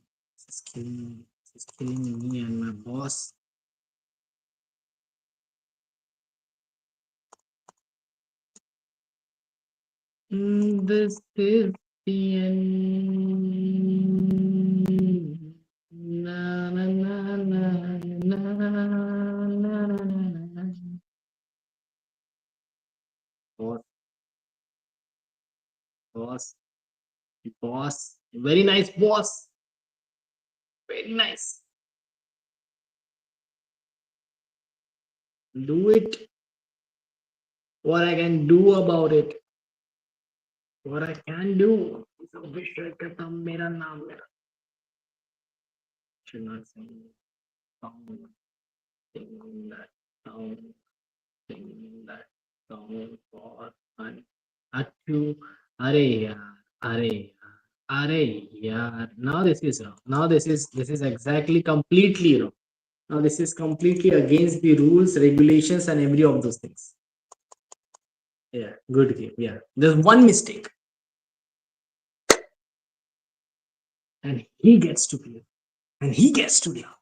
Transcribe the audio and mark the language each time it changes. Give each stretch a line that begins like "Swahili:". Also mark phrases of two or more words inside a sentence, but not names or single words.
English: He's killing me. He's killing me and my boss. This is the end. Na, na, na, na, na, na, na, na, na. Boss, boss, boss. Very nice, boss. Very nice. Do it. What I can do about it. What I can do.
Hindi: विश्व का तब मेरा नाम मेरा
English: should not sing that song, sing that song for fun. Achoo,
Hindi: अरे यार, अरे यार, अरे यार.
English: Now this is wrong. Now this is exactly completely wrong. Now this is completely against the rules, regulations, and every of those things. Yeah, good game. Yeah, there's one mistake, and he gets to play, and he gets to laugh.